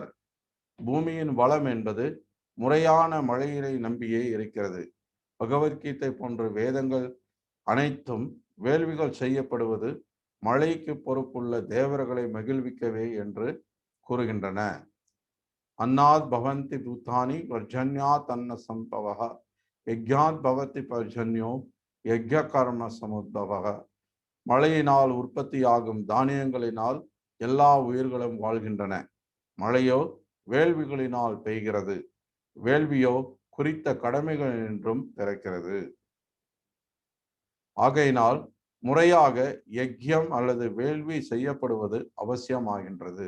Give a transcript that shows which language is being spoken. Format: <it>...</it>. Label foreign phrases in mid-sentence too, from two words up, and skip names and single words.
<ta>பூமியின் வளம் என்பது முறையான மழையினை நம்பியே இருக்கிறது. பகவத்கீதை போன்ற வேதங்கள் அனைத்தும் வேள்விகள் செய்யப்படுவது மழைக்கு பொறுப்புள்ள தேவர்களை மகிழ்விக்கவே என்று கூறுகின்றன.</ta> <sa>अन्नात् भवन्ति भूतानि पर्जन्यात् अन्न संभवः यज्ञात् भवति पर्जन्यो यज्ञ कर्म समुद्भवः.</sa> <ta>மழையினால் உற்பத்தியாகும் தானியங்களினால் எல்லா உயிர்களும் வாழ்கின்றன. மழையோ வேள்விகளினால் பெய்கிறது, வேள்வியோ குறித்த கடமைகள் என்றும் பிறக்கிறது. ஆகையினால் முறையாக யஜ்யம் அல்லது வேள்வி செய்யப்படுவது அவசியமாகின்றது.</ta>